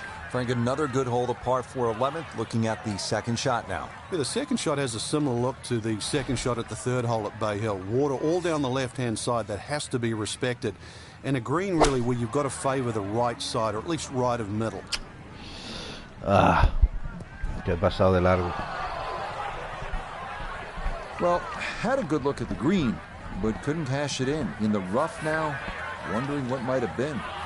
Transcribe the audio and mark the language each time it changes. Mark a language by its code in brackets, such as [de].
[en] Frank, another good hole, the par 4 11th, looking at the second shot now. Yeah, the second shot has a similar look to the second shot at the third hole at Bay Hill. Water all down the left-hand side. That has to be respected. And a green, really, where you've got to favour the right side, or at least right of middle. [es] Ah, que he pasado de largo. [en] Well, had a good look at the green, but couldn't cash it in. In the rough now, wondering what might have been.